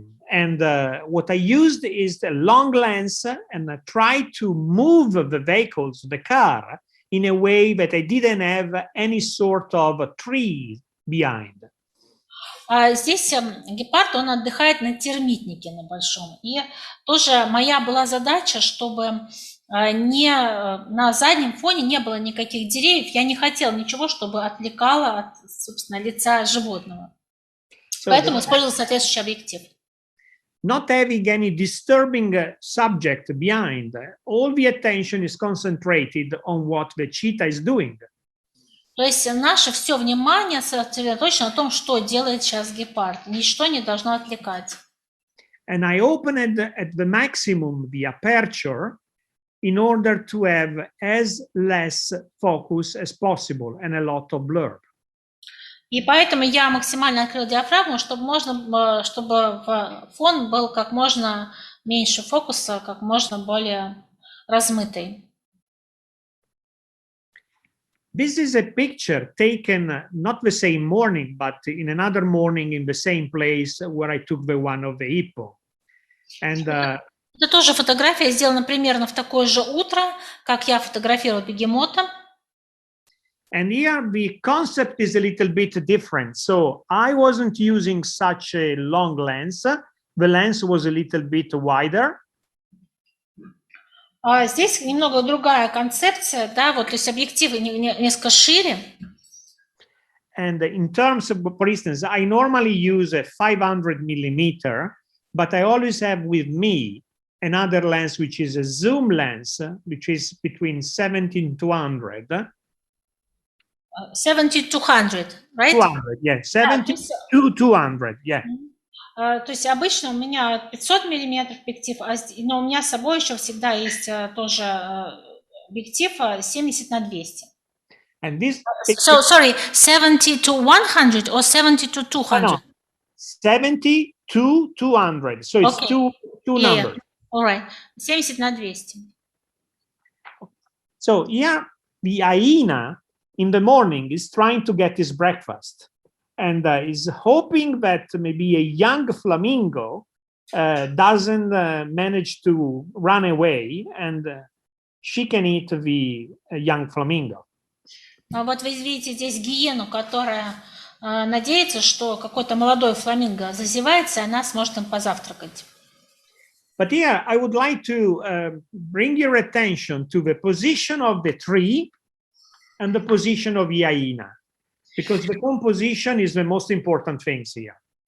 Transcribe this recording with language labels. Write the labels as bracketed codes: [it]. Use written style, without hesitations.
[en] And what I used is a long lens, and I tried to move the vehicles, the car, in a way that I didn't have any sort of tree behind. [ru] Здесь гепард, он отдыхает на термитнике на большом. И тоже моя была задача, чтобы на заднем фоне не было никаких деревьев. Я не хотела ничего, чтобы отвлекало от, собственно, лица животного. Поэтому использовал соответствующий объектив. [en] Not having any disturbing subject behind, all the attention is concentrated on what the cheetah is doing. [ru] То есть наше все внимание сосредоточено на том, что делает сейчас гепард. Ничто не должно отвлекать. [en] And I opened at the maximum the aperture in order to have as less focus as possible and a lot of blur. [ru] И поэтому я максимально открыл диафрагму, чтобы фон был как можно меньше фокуса, как можно более размытый. [en] This is a picture taken not the same morning, but in another morning in the same place where I took the one of the hippo. And [ru] это тоже фотография сделана примерно в такое же утро, как я фотографировал бегемота. [en] And here the concept is a little bit different. So I wasn't using such a long lens. The lens was a little bit wider. [ru] Здесь немного другая концепция, да, вот, то есть объективы несколько шире. [en] And in terms of, for instance, I normally use a 500 millimeter, but I always have with me another lens, which is a zoom lens, which is between 70 and 200. 70-200, right? 200, yeah, 70 to 200, yeah. [ru] То есть обычно у меня 500 миллиметров объектив, но у меня с собой еще всегда есть тоже объектив 70 на 200. [en] And this. So sorry, 70 to 100 or 70 to 200? No, 70 to 200. So it's Okay. two numbers. Yeah. All right, 70 на 200. So here, the hyena in the morning is trying to get his breakfast. And is hoping that maybe a young flamingo doesn't manage to run away and she can eat the young flamingo. [ru] Вот вы видите здесь гиену, которая надеется, что какой-то молодой фламинго зазевается, и она сможет им позавтракать. [en] But here, I would like to bring your attention to the position of the tree and the position of the hyena. Because the composition is the most important things here.